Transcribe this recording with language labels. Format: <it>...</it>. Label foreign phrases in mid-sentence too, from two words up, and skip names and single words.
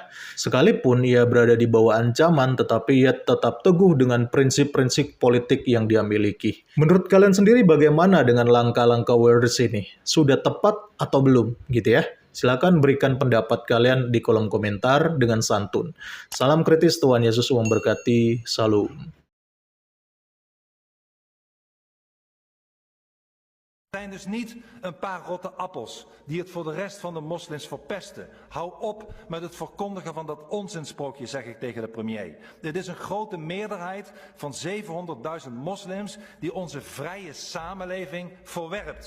<id>Sekalipun ia berada di bawah ancaman, tetapi ia tetap teguh dengan prinsip-prinsip politik yang dia miliki. Menurut kalian sendiri bagaimana dengan langkah-langkah Wilders ini? Sudah tepat atau belum gitu ya? Silakan berikan pendapat kalian di kolom komentar dengan santun. Salam kritis, Tuhan Yesus memberkati. Salam.</id> <nl>Het zijn dus niet een paar rotte appels die het voor de rest van de moslims verpesten. Hou op met het verkondigen van dat onzinsprookje, zeg ik tegen de premier. Dit is een grote meerderheid van 700.000 moslims die onze vrije samenleving verwerpt.</nl>